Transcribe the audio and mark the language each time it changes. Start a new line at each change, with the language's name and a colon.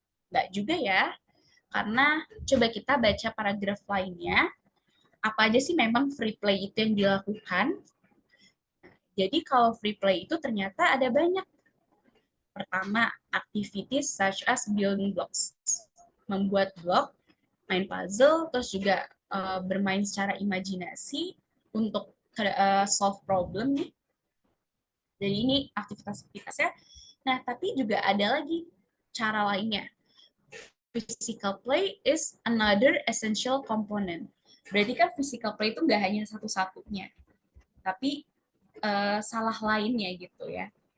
Indonesian: Nggak juga ya, karena coba kita baca paragraf lainnya, apa aja sih memang free play itu yang dilakukan. Jadi kalau free play itu ternyata ada banyak. Pertama,
English: activities such as building blocks.
Indonesian: Membuat blok, main puzzle, terus juga bermain secara imajinasi untuk
English: solve problem
Indonesian: nih. Jadi ini aktivitas-aktivitasnya. Nah, tapi juga ada lagi cara lainnya.
English: Physical play is another essential component.
Indonesian: Berarti kan physical play itu nggak hanya satu-satunya, tapi salah lainnya gitu ya.